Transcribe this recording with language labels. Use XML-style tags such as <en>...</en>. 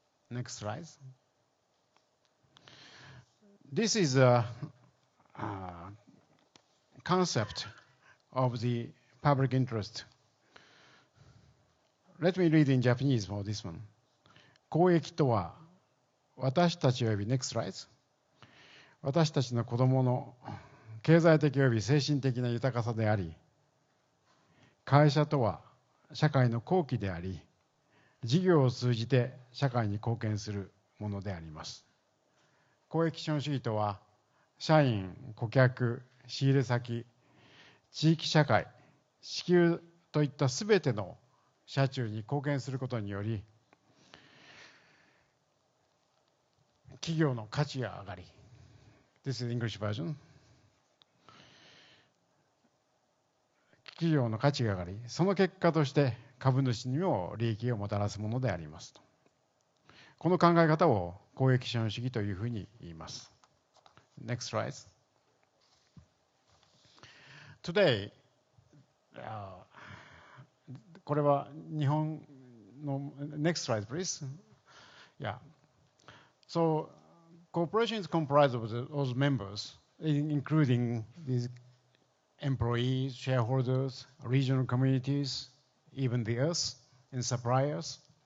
<en>Next slide. This is a concept of the public interest. Let me read in Japanese for this one.</en> <ja>公益とは私たち及び</ja> <en>next slide</en> <ja>私たちの子どもの経済的及び精神的な豊かさであり、会社とは社会の公器であり、事業を通じて社会に貢献するものであります。公益資本主義とは、社員、顧客、仕入れ先、地域社会、支給といったすべての社中に貢献することにより、企業の価値が上がり、</ja> <en>This is English version.</en> <ja>企業の価値が上がり、その結果として株主にも利益をもたらすものでありますと。この考え方を公益資本主義というふうに言います。</ja> <en>Next slide. Today,</en> <ja>これは日本の</ja> <en>Next slide, please. Yeah. So, corporations comprise of those members, including these employees, shareholders, regional communities, even the earth, and suppliers.</en>